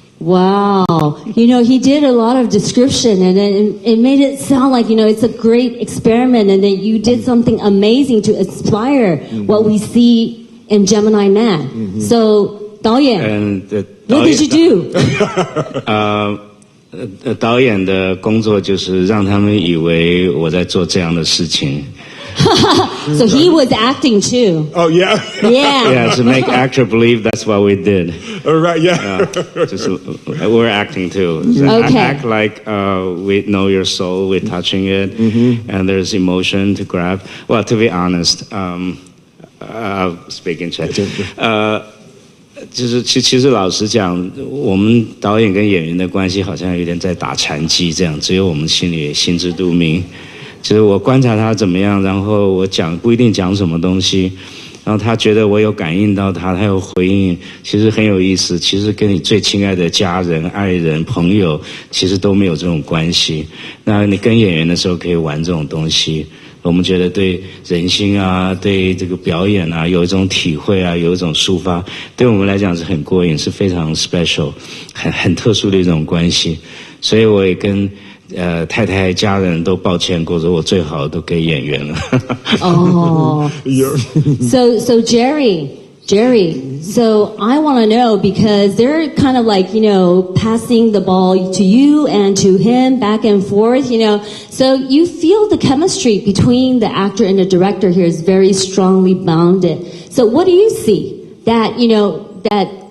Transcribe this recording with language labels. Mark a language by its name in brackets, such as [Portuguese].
[English] Wow. You know, he did a lot of description and then it made it sound like, you know, it's a great experiment and that you did something amazing to inspire what we see in Gemini Man. So, 导演, what did you do? [Chinese] 导演的工作就是让他们以为我在做这样的事情。 [English] So he was acting too. Oh, yeah? Yeah, to make actor believe that's what we did. All right, yeah. We're acting too. Okay. Act like we know your soul, we're touching it, and there's emotion to grab. Well, to be honest, I'll speak in Czech. [Chinese] 就是其实老实讲，我们导演跟演员的关系好像有点在打禅机这样，只有我们心里心知肚明。就是我观察他怎么样，然后我讲不一定讲什么东西，然后他觉得我有感应到他，他有回应，其实很有意思。其实跟你最亲爱的家人、爱人、朋友，其实都没有这种关系。那你跟演员的时候可以玩这种东西。我们觉得对人心啊，对这个表演啊，有一种体会啊，有一种抒发，对我们来讲是很过瘾，是非常 special， 很特殊的一种关系。所以我也跟太太家人都抱歉过，说我最好都给演员了。 [English] Oh, so Jerry, so I want to know because they're kind of like, you know, passing the ball to you and to him back and forth, you know. So you feel the chemistry between the actor and the director here is very strongly bounded. So what do you see that, you know, that